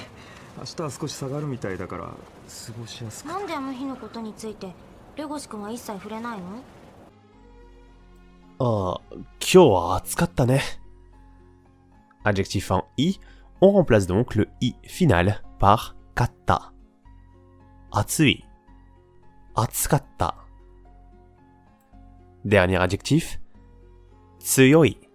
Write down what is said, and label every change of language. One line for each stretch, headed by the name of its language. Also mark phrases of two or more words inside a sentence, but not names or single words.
Japanese: 明日は少し下がるみたいだから過ごしやすく。なんであの日のことについてレゴシ君は一切触れないの？ああ、今日は暑かったね。
French: Adjectif en i, on remplace donc le i final par katta.
Japanese: 暑い。暑かった.
French: Dernier adjectif. Tsuyoi.